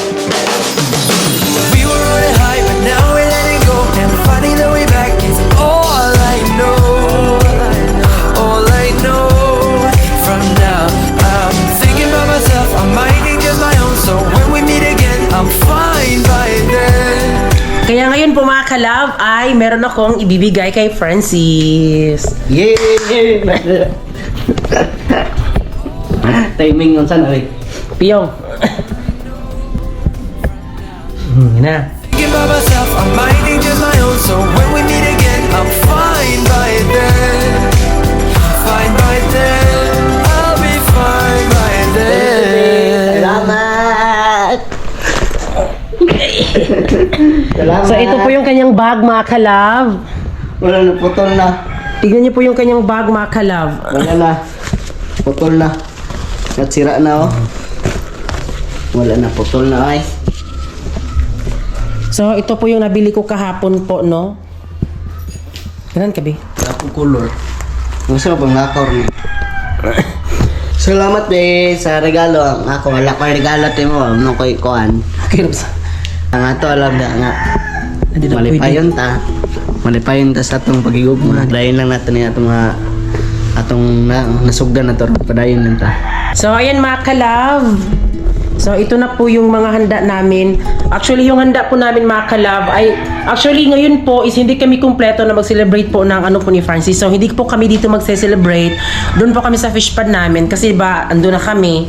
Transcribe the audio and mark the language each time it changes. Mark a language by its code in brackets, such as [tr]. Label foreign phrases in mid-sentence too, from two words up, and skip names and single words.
[en] We were on a high, but now we're letting go, and finding the way back is all I know. All I know. From now, I'm thinking about myself, I'm minding just my own. So when we meet again, I'm fine by then. [tl] Kaya ngayon po mga kalab ay meron akong ibibigay kay Francis. Yay! Timing on sana eh. Piyong. Yan na. [en] Thinking about myself, I'm minding just my own. So when we meet again, I'm fine by then. Fine by then. I'll be fine by then. [tl] Salamat! Salamat! So ito po yung kanyang bag mga kalab. Wala na, putol na. Tignan niyo po yung kanyang bag mga kalab. Wala na. Putol na. At sira na oh. Wala na, putol na ay. So, ito po yung nabili ko kahapon po, no? Ganun ka, be? [ceb] Ako color. Gusto ko pang lakaw rin. Salamat be sa regalo. Ang ako wala ko regalo mo. Ano ko'y kuhan. Okay, sa... Ang ato alam na nga. [tl] Hindi na [ceb] Malipayon ta. Malipayon ta sa atong pagigugma. Dayon lang [tl] natin yung [ceb] atong mga atong nasugdan na to. Padayon lang ta. [tl] So, ayan mga kalab. So, ito na po yung mga handa namin. Actually, yung handa po namin mga kalab ay... Actually, ngayon po is hindi kami kumpleto na mag-celebrate po ng ano po ni Francis. So, hindi po kami dito mag-celebrate. Doon po kami sa [en] fish pad [tl] namin kasi ba, ando na kami.